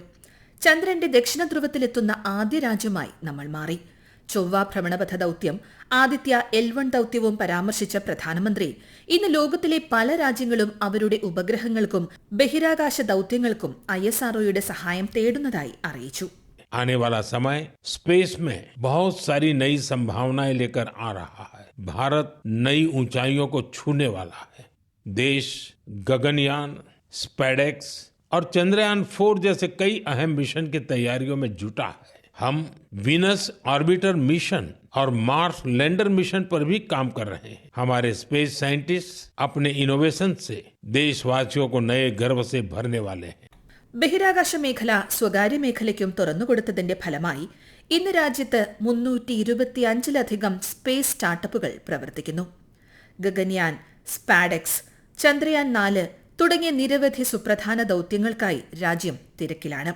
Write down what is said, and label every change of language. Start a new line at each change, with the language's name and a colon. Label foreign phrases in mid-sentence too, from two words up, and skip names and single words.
Malayalam: ചന്ദ്രന്റെ ദക്ഷിണ ധ്രുവത്തിലെത്തുന്ന ആദ്യ രാജ്യമായി നമ്മൾ മാറി. ചൊവ്വ ഭ്രമണപഥ ദൌത്യം, ആദിത്യ L1 ദൌത്യവും പരാമർശിച്ച പ്രധാനമന്ത്രി ഇന്ന് ലോകത്തിലെ പല രാജ്യങ്ങളും അവരുടെ ഉപഗ്രഹങ്ങൾക്കും ബഹിരാകാശ ദൌത്യങ്ങൾക്കും ISROയുടെ സഹായം തേടുന്നതായി അറിയിച്ചു.
Hindi: आने वाला समय स्पेस में बहुत सारी नई संभावनाएं लेकर आ रहा है. भारत नई ऊंचाइयों को छूने वाला है. देश गगनयान, स्पैडेक्स और चंद्रयान 4 जैसे कई अहम मिशन की तैयारियों में जुटा है. हम वीनस ऑर्बिटर मिशन और मार्स लैंडर मिशन पर भी काम कर रहे हैं. हमारे
English: space scientist
Hindi: अपने इनोवेशन से देशवासियों को नए गर्व से भरने वाले हैं.
Malayalam: ബഹിരാകാശ മേഖല സ്വകാര്യ മേഖലയ്ക്കും തുറന്നുകൊടുത്തതിന്റെ ഫലമായി ഇന്ന് രാജ്യത്ത് 325-ലധികം
English: space startups
Malayalam: പ്രവർത്തിക്കുന്നു. ഗഗൻയാൻ, സ്പാഡെക്സ്, ചന്ദ്രയാൻ 4 തുടങ്ങിയ നിരവധി സുപ്രധാന ദൌത്യങ്ങൾക്കായി രാജ്യം തിരക്കിലാണ്.